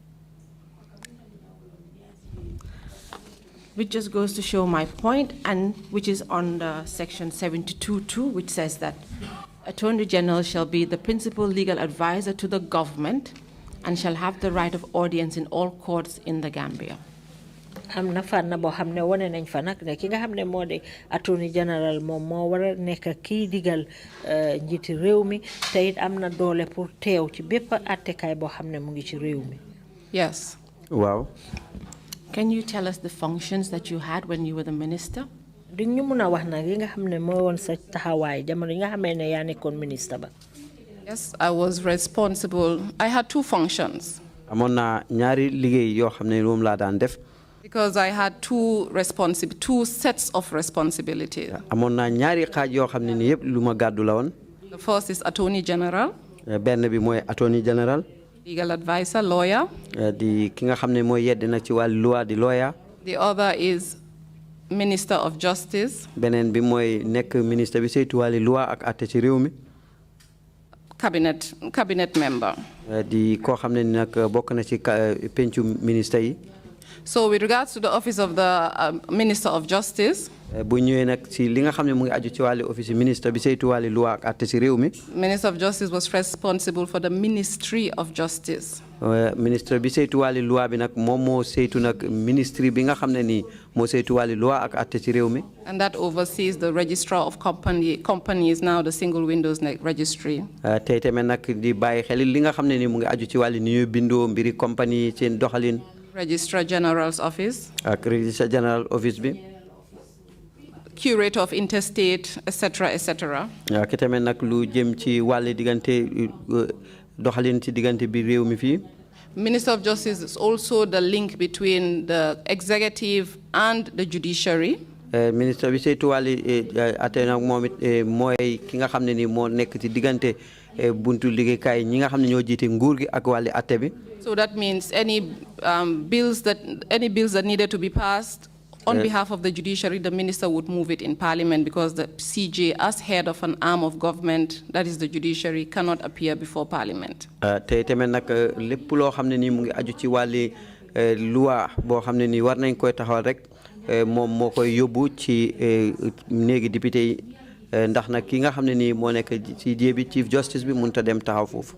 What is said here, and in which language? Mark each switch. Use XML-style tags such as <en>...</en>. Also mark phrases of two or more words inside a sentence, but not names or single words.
<en>Which just goes to show my point, and which is on the section 72.2, which says that Attorney General shall be the principal legal advisor to the government and shall have the right of audience in all courts in the Gambia.</en> <wo>am na fànn boo xam ne wane nañ fa nag ne ki nga xam ne moo di</wo> <en>Attorney General</en> <wo>moom moo war a nekk kii digal njiiti réew mi te it am na doole pour teew ci bépp attekaay boo xam ne mu ngi ci réew mi.</wo> <en>Yes. Wow. Can you tell us the functions that you had when you were the minister?</en> <wo>Du ñu mun a wax nag yi nga xam ne moo woon sa taxawaay jamono yi nga xamee ne yaa nekkoon ministre ba.</wo> <en>Yes, I was responsible. I had two functions.</en> <wo>Amoon na ñaari liggéey yoo xam ne moom laa daan def.</wo> <en>Because I had two sets of responsibility.</en> <wo>Amoon na ñaari xaaj yoo xam ne ni yëpp lu ma gàddu la woon.</wo> <en>The first is Attorney General.</en> <wo>Benn bi mooy</wo> <en>Attorney General. Legal advisor, lawyer.</en> <wo>Di ki nga xam ne mooy yedd nag ci wàllu loi di lawyer.</wo> <en>The other is Minister of Justice.</en> <wo>Beneen bi mooy nekk ministre bi saytu wàllu loi ak àtte ci réew mi.</wo> <en>Cabinet member.</en> <wo>Di koo xam ne nag bokk na ci pencu ministre yi.</wo> <en>So with regards to the office of the Minister of Justice,</en> <wo>bu ñëwee nag ci li nga xam ne mu ngi aju ci wàllu office ministre bi saytu wàllu loi ak àtte ci réew mi.</wo> <en>Minister of Justice was responsible for the Ministry of Justice.</en> <wo>Ministre bi saytu wàllu loi bi nag moom moo saytu nag ministry bi nga xam ne nii moo saytu wàllu loi ak àtte ci réew mi.</wo> <en>And that oversees the registrar of companies, now the single windows registry.</en> <wo>Tey tamit nag di bàyyi xel li nga xam ne nii mu ngi aju ci wàllu ni ñuy bindoo mbiri compagnie seen doxalin.</wo> <en>Registrar General's office.</en> <wo>Ak</wo> <en>Registrar General office</en> <wo>bi.</wo> <en>Curator of interstate, etc., etc.</en> <wo>Ki tamit nag lu jëm ci wàllu diggante doxalin ci diggante bi réew mi fii.</wo> <en>Minister of Justice is also the link between the executive and the judiciary.</en> <wo>Ministre bi saytu wàllu àtte nag moom it mooy ki nga xam ne ni moo nekk ci diggante buntu liggéeykaay ñi nga xam ne ñoo jiite nguur gi ak wàllu àtte bi.</wo> <en>So that means any bills that needed to be passed on behalf of the judiciary, the minister would move it in parliament because the CJ, as head of an arm of government, that is the judiciary, cannot appear before parliament.</en> <wo>Te tamit nag lépp loo xam ne nii mu ngi aju ci wàllu loi boo xam ne nii war nañ koy taxawal rek moom moo koy yóbbu ci néegi député yi ndax nag ki nga xam ne nii moo nekk ci jéebi</wo> <en>chief justice</en> <wo>bi mënut a dem taxaw foofu.</wo>